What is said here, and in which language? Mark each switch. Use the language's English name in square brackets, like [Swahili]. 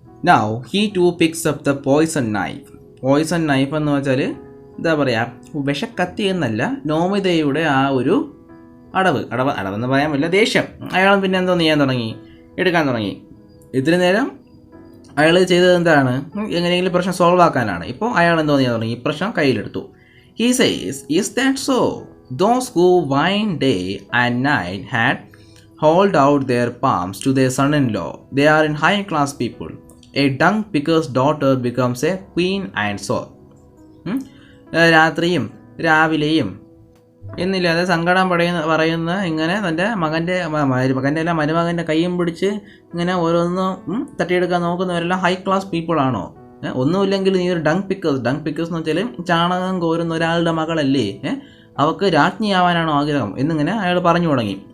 [English] now he too picks up the poison knife [Malayalam] എന്ന് വെച്ചാൽ എന്താ പറയുക, വിഷക്കത്തി എന്നല്ല, നോമിതയുടെ ആ ഒരു അടവെന്ന് പറയാൻ പറ്റില്ല, ദേഷ്യം. അയാളും പിന്നെ എന്തോ എടുക്കാൻ തുടങ്ങി. ഇത്തിരി നേരം അയാൾ ചെയ്തത് എന്താണ്, എങ്ങനെയെങ്കിലും പ്രശ്നം സോൾവ് ആക്കാനാണ്. ഇപ്പോൾ അയാൾ എന്തോ ചെയ്യാൻ തുടങ്ങി, ഈ പ്രശ്നം കയ്യിലെടുത്തു. [English] He says, is that so? Those who whine day and night had hold out their palms to their son-in-law. They are in high-class people. A dung picker's daughter becomes a queen and so. [Malayalam] രാത്രിയും രാവിലെയും എന്നില്ലാതെ സങ്കടം പറയുന്ന ഇങ്ങനെ തൻ്റെ മകൻ്റെ അല്ല മരുമകൻ്റെ കയ്യും പിടിച്ച് ഇങ്ങനെ ഓരോന്നും തട്ടിയെടുക്കാൻ നോക്കുന്നവരെല്ലാം ഹൈ ക്ലാസ് പീപ്പിൾ ആണോ? ഒന്നുമില്ലെങ്കിൽ നീ ഒരു ഡങ് പിക്കേഴ്സ് എന്ന് വെച്ചാൽ ചാണകം കോരുന്ന ഒരാളുടെ മകളല്ലേ, അവർക്ക് രാജ്ഞിയാവാനാണോ ആഗ്രഹം എന്നിങ്ങനെ അയാൾ പറഞ്ഞു തുടങ്ങി.